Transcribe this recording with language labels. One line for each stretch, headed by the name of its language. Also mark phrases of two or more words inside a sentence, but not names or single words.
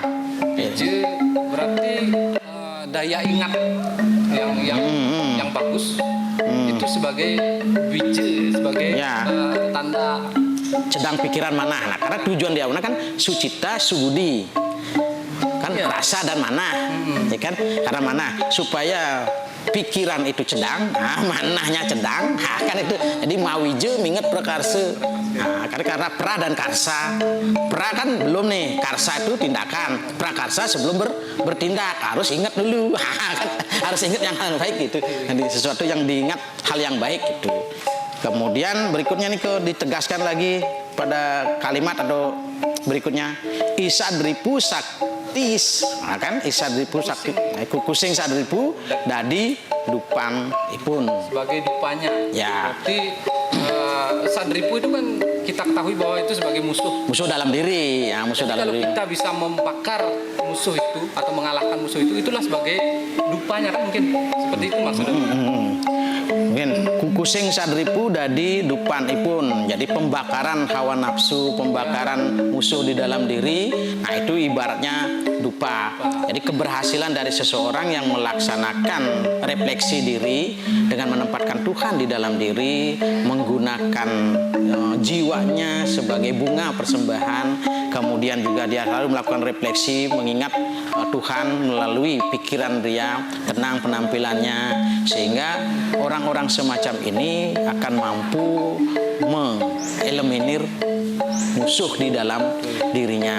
Indonesian: Wije berarti daya ingat yang bagus. Itu sebagai wije, sebagai tanda sedang pikiran manah. Nah, karena tujuan dia kan
Balinese: sucita subudi.
Indonesian: Kan rasa dan manah. Ya kan? Karena manah supaya pikiran itu cedang, manahnya cedang, kan itu. Jadi
Balinese: mawije minget
Indonesian: prakarsa. Nah, karena pra dan karsa. Pra kan belum nih, karsa itu tindakan. Prakarsa sebelum bertindak harus ingat dulu. Kan harus ingat yang hal baik gitu. Jadi sesuatu yang diingat hal yang baik gitu. Kemudian berikutnya nih ditegaskan lagi pada kalimat atau berikutnya
Balinese: isadripu saktis.
Indonesian: Nah, kan isadripu sakti
Balinese: kusing sadripu dadi dupang ipun
Indonesian: sebagai dupanya. Ya. Berarti sadripu itu kan kita ketahui bahwa itu sebagai musuh dalam diri ya, musuh dalam kalau diri. kita bisa membakar musuh itu atau mengalahkan musuh itu, itulah sebagai dupanya kan, mungkin seperti itu maksudnya. Mungkin
Balinese: kusing sadripu dadi dupan ipun.
Indonesian: Jadi pembakaran hawa nafsu, pembakaran musuh di dalam diri. Nah, itu ibaratnya dupa. Jadi keberhasilan dari seseorang yang melaksanakan refleksi diri dengan menempatkan Tuhan di dalam diri, menggunakan jiwanya sebagai bunga persembahan, kemudian juga dia lalu melakukan refleksi, mengingat Tuhan melalui pikiran dia, tenang penampilannya, sehingga orang-orang semacam ini akan mampu mengeliminir musuh di dalam dirinya.